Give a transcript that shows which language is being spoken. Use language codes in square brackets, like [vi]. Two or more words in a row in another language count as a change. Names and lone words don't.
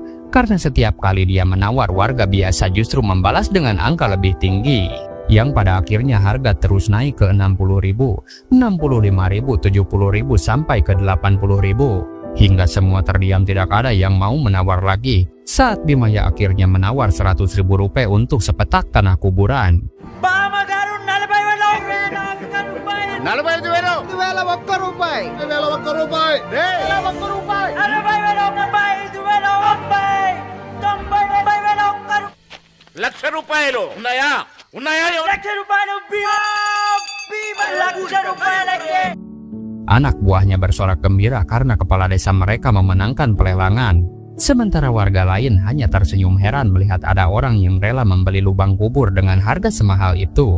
[id] Karena setiap kali dia menawar, warga biasa justru membalas dengan angka lebih tinggi, yang pada akhirnya harga terus naik ke 60.000, 65.000, 70.000 sampai ke 80.000. Hingga semua terdiam, tidak ada yang mau menawar lagi. Saat Bimaya akhirnya menawar 100.000 rupiah untuk sepetak tanah kuburan. [te] లక్ష రూపాయలు ఉన్నాయా [id] Anak buahnya bersorak gembira karena kepala desa mereka memenangkan pelelangan. Sementara warga lain hanya tersenyum heran melihat ada orang yang rela membeli lubang kubur dengan harga semahal itu.